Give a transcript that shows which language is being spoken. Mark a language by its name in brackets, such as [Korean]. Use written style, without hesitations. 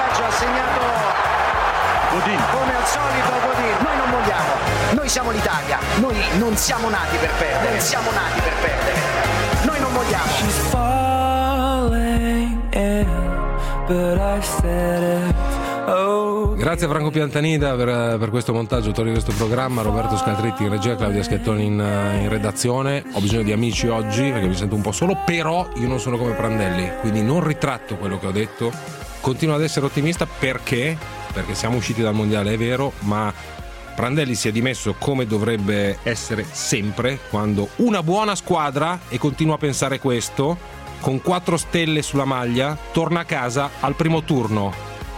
[Italian] Come al solito Godin, noi non vogliamo, noi siamo l'Italia, noi non siamo nati per perdere, non siamo nati per perdere, noi non vogliamo. [English] She's falling in, but I said it. [Italian] Grazie a Franco Piantanida per questo montaggio, autore di questo programma, Roberto Scaltritti in regia, Claudia Schettoni in redazione. Ho bisogno di amici oggi perché mi sento un po' solo, però io non sono come Prandelli, quindi non ritratto quello che ho detto, continuo ad essere ottimista perché siamo usciti dal mondiale, è vero, ma Prandelli si è dimesso come dovrebbe essere sempre, quando una buona squadra, e continua a pensare questo, con 4 stelle sulla maglia, torna a casa al primo turno.